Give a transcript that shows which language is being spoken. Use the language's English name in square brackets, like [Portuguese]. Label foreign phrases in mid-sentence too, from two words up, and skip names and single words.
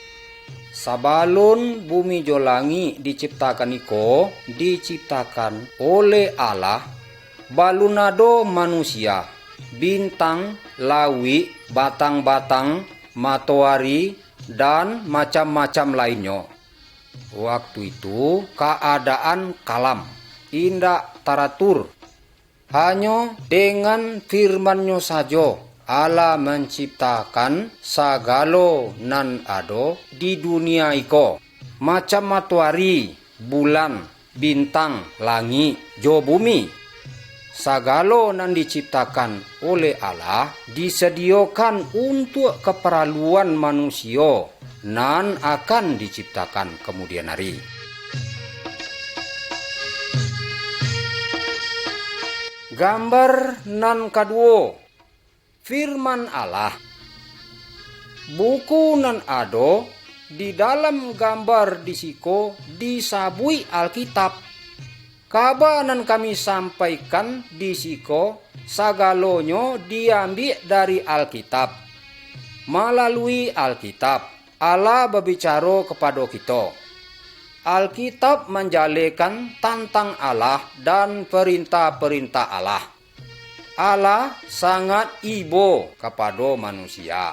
[Minangkabau] Sabalun bumi jo langit diciptakan iko, diciptakan oleh Allah, balunado manusia, bintang, lawi, batang-batang, matahari, dan macam-macam lainnya. Waktu itu keadaan kalam, indak teratur. Hanya dengan firman-Nya saja Allah menciptakan sagalo nan ado di dunia iko, macam matahari, bulan, bintang, langit, jo bumi. Sagalo nan diciptakan oleh Allah disediakan untuk keperluan manusia nan akan diciptakan kemudian hari. Gambar nan kedua, firman Allah. Buku nan ado di dalam gambar disiko disabui Alkitab. Kaba nan kami sampaikan disiko sagalonyo diambil dari Alkitab. [Indonesian] Melalui Alkitab, Allah berbicara kepada kita. Alkitab menjalekan tentang Allah dan perintah-perintah Allah. Allah sangat ibo kepada manusia.